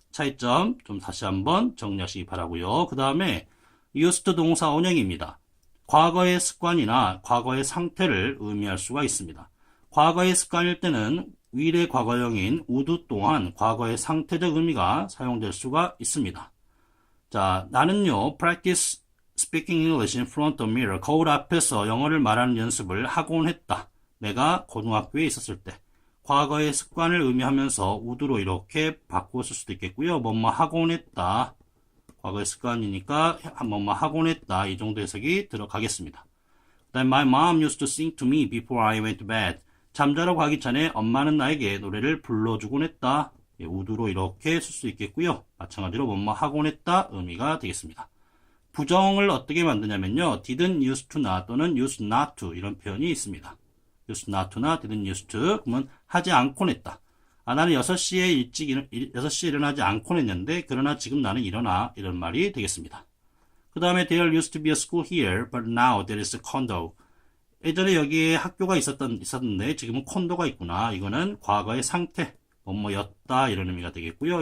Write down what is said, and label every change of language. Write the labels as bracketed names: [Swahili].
[Korean] 차이점 좀 다시 한번 정리하시기 바라고요. 그 다음에 used 동사 원형입니다. 과거의 습관이나 과거의 상태를 의미할 수가 있습니다. 과거의 습관일 때는 will의 과거형인 would 또한 과거의 상태적 의미가 사용될 수가 있습니다. 자, 나는요, [English] practice speaking English in front of mirror. [Korean] 거울 앞에서 영어를 말하는 연습을 하곤 했다. 내가 고등학교에 있었을 때. 과거의 습관을 의미하면서 would로 이렇게 바꾸었을 수도 있겠고요. 뭐뭐 하곤 했다. 과거의 습관이니까 뭐뭐 하곤 했다. 이 정도 해석이 들어가겠습니다. 그다음에 [English] My mom used to sing to me before I went to bed. [Korean] 잠자러 가기 전에 엄마는 나에게 노래를 불러주곤 했다. would로 이렇게 쓸 수 있겠고요. 마찬가지로 뭐뭐 하곤 했다 의미가 되겠습니다. 부정을 어떻게 만드냐면요. [English] didn't used to나 또는 used not to [Korean] 이런 표현이 있습니다. [English] used not to나 didn't used to [Korean] 그러면 하지 않곤 했다. 나는 6시에 일어나지 않곤 했는데 그러나 지금 나는 일어나 이런 말이 되겠습니다. 그 다음에 [English] there used to be a school here but now there is a condo. [Korean] 예전에 여기에 학교가 있었는데 지금은 콘도가 있구나. 이거는 과거의 상태 뭐뭐였다 이런 의미가 되겠고요.